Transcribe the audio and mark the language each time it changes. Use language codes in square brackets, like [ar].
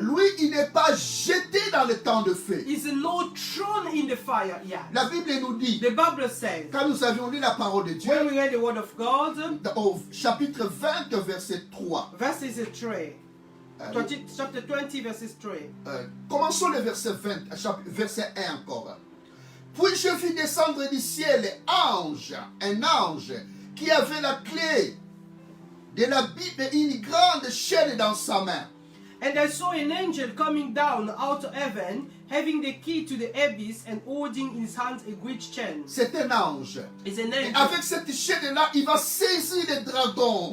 [fr] lui, il n'est pas jeté dans le temps de feu. [en] is not thrown in the fire yet. [fr] La Bible nous dit, [en] The Bible says, [fr] quand nous avions lu la parole de Dieu, [en] when we read the word of God, [fr] au chapitre 20, verset 3, [en] verses 3. Chapter 20, verses 3. [fr] commençons le verset 20, verset 1 encore. Puis je vis descendre du ciel un ange qui avait la clé de la Bible et une grande chaîne dans sa main. [en] And I saw an angel coming down out of heaven, having the key to the abyss and holding in his hands a great chain. [fr] C'est un ange. [en] It's an [fr] Et [en] angel. [fr] avec cette chaîne-là, il va saisir les dragons.